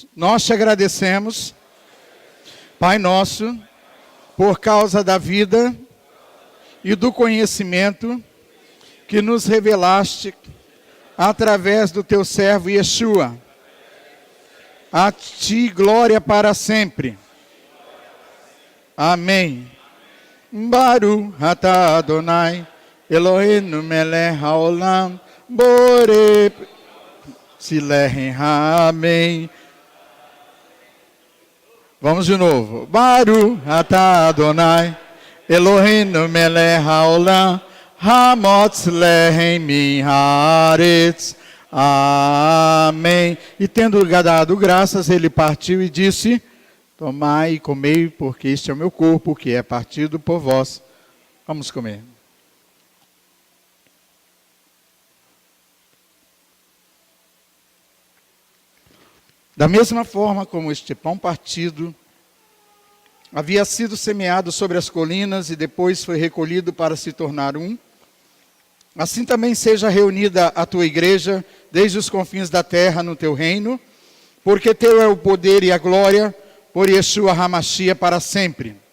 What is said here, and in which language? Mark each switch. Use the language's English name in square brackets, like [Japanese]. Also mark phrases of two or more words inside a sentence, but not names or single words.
[Portuguese] Nós te agradecemos, Pai nosso, por causa da vida e do conhecimento que nos revelaste através do teu servo Yeshua. A ti glória para sempre. Amém. [Hebrew] ברוך אתה אדוני, אלוהינו מלך העולם, בורא סילהן. [Portuguese] Amém. Vamos de novo. [Hebrew] ברוך אתה אדוני, אלוהינו מלך העולם, המוציא לחם מן הארץ. [Portuguese] Amém. E tendo dado graças, ele partiu e disse: tomai e comei, porque este é o meu corpo, que é partido por vós. Vamos comer. Da mesma forma como este pão partido havia sido semeado sobre as colinas e depois foi recolhido para se tornar um, assim também seja reunida a tua igreja desde os confins da terra no teu reino, porque teu é o poder e a glória por Yeshua HaMashiach para sempre.